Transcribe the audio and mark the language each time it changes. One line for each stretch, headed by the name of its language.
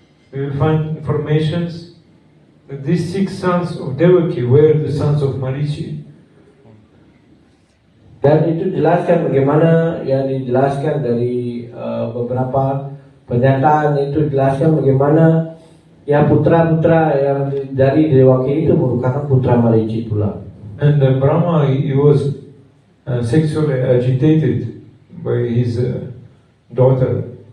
English: We will find informations that these 6 sons of Devaki were the sons of Marichi.
Indonesian: Dan itu jelaskan bagaimana yang dijelaskan dari beberapa pernyataan, itu jelaskan bagaimana ya putra-putra yang dari Dewaki itu merupakan putra Marici pula.
English: And Brahma, he was sexually agitated by his daughter.